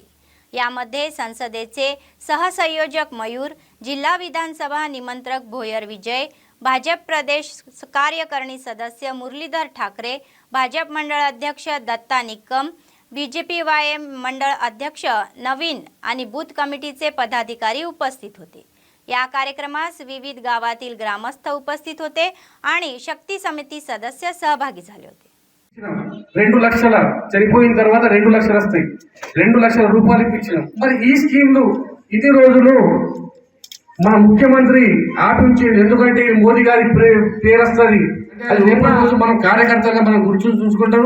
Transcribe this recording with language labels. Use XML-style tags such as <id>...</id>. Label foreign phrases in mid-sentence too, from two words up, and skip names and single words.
<mr>यामध्ये संसदेचे सहसंयोजक मयूर, जिल्हा विधानसभा निमंत्रक भोयर विजय, भाजप प्रदेश कार्यकारिणी सदस्य मुरलीधर ठाकरे, भाजप मंडळ अध्यक्ष दत्ता निक्कम, बीजेपी वायएम मंडळ अध्यक्ष नवीन आणि बूथ कमिटीचे पदाधिकारी उपस्थित होते. या कार्यक्रमास विविध गावातील ग्रामस्थ उपस्थित होते आणि शक्ती समिती सदस्य सहभागी झाले होते.</mr> <te>2 లక్షల చనిపోయిన తర్వాత 2 లక్షలు వస్తాయి. 2 లక్షల రూపాయలు ఇప్పించినాం. మరి ఈ స్కీమ్లు ఇన్ని రోజులు మన ముఖ్యమంత్రి ఆపించాడు. ఎందుకంటే మోదీ గారి పేరు వస్తుంది. అది రేపటి రోజు మనం కార్యకర్తలుగా మనం గుర్తు చూసుకుంటారు.</te>